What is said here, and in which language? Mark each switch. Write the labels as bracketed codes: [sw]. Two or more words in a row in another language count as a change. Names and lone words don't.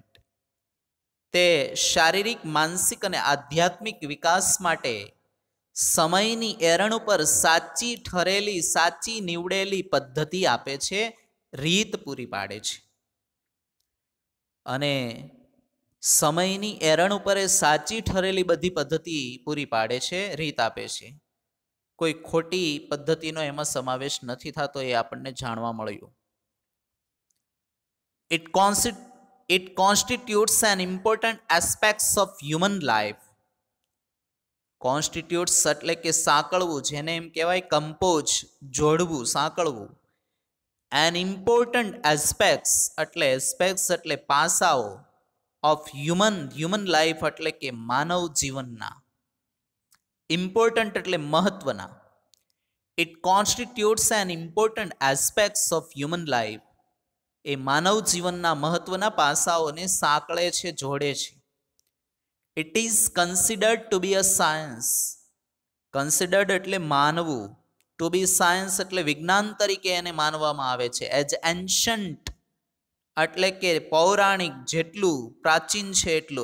[gu] તે શારીરિક, માનસિક અને આધ્યાત્મિક વિકાસ માટે સમયની એરણ ઉપર સાચી ઠરેલી, સાચી નીવડેલી પદ્ધતિ આપે છે, રીત પૂરી પાડે છે. અને સમયની એરણ ઉપર એ સાચી ઠરેલી બધી પદ્ધતિ પૂરી પાડે છે, રીત આપે છે. કોઈ ખોટી પદ્ધતિનો એમાં સમાવેશ નથી થતો, એ આપણને જાણવા મળ્યું. [en] It constitutes an important aspects of human life. [gu] Constitutes એટલે કે સાંકળવું, જેને એમ કહેવાય કમ્પોઝ, જોડવું, સાંકળવું. [en] An important aspects [gu] એટલે પાસાઓ, [en] of human life [gu] એટલે કે માનવ જીવનના. ઇમ્પોર્ટન્ટ એટલે મહત્વના. [en] It constitutes an important aspects of human life. [gu] એ માનવ જીવનના મહત્વના પાસાઓને સાંકળે છે, જોડે છે. [en] It is considered to be a science. [gu] કન્સિડર્ડ એટલે માનવું, [en] to be science [gu] એટલે વિજ્ઞાન તરીકે એને માનવામાં આવે છે. [en] as ancient [gu] એટલે કે પૌરાણિક, જેટલું પ્રાચીન છે એટલું.